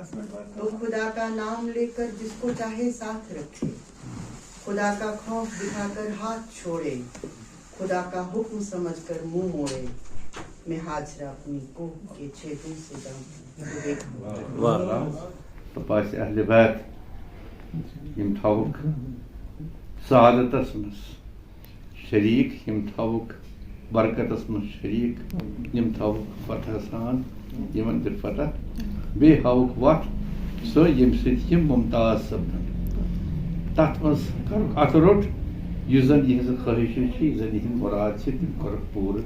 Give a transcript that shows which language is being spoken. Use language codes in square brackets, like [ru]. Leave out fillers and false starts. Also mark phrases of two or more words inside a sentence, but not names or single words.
[hi] तो खुदा का नाम लेकर जिसको चाहे साथ रखे, खुदा का खौफ दिखाकर हाथ छोड़े, खुदा का हुक्म समझकर मुंह मोड़े, मैं हाजरा अपनी कोह के छेदों से जाऊं। [ks] तपास अहले बैत यम थावुक सादतस मस शरीक, यम थावुक बरकतस मस शरीक, यम थावुक फतह सान यमन दिल फतह, बे हावुक वत सो यम सित यम मुमताज सपदन, तथ मस कर अत रोट युस जन यहज ख्वाहिश छ, युस जन यहद मुराद छ तिम कर पूर।